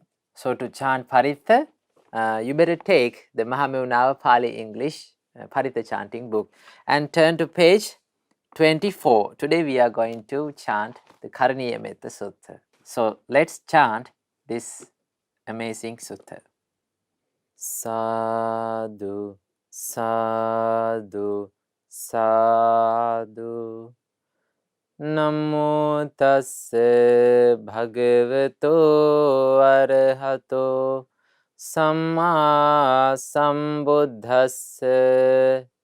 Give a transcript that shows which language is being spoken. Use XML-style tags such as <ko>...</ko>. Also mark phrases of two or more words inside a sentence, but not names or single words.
<en>So to chant Paritha, you better take the Mahamevnawa Pali English Paritha chanting book and turn to page 24. Today we are going to chant the Karaniya Metta Sutta. So let's chant this amazing sutta.</en> <pi>Sadhu, sadhu, sadhu. Namo tassa bhagavato arahato Samma Sambuddhassa.</pi>